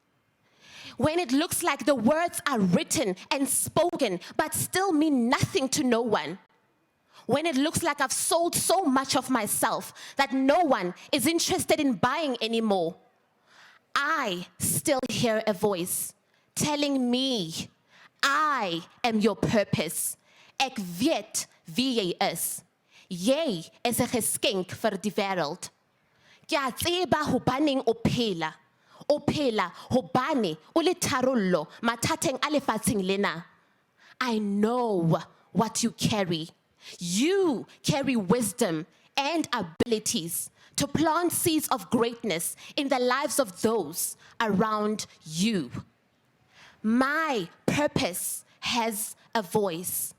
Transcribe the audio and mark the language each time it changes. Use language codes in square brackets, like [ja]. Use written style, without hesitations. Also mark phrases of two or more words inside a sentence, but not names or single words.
[en] When it looks like the words are written and spoken, but still mean nothing to no one. When it looks like I've sold so much of myself that no one is interested in buying anymore, I still hear a voice telling me, I am your purpose. [af] Ek weet wie jy is. Jy is 'n geskenk vir die wêreld. [st] Ke a tseba hobaneng o phela. O phela hobane o le tharollo mathateng a lefatsheng lena. [en] I know what you carry. You carry wisdom and abilities to plant seeds of greatness in the lives of those around you. My purpose has a voice.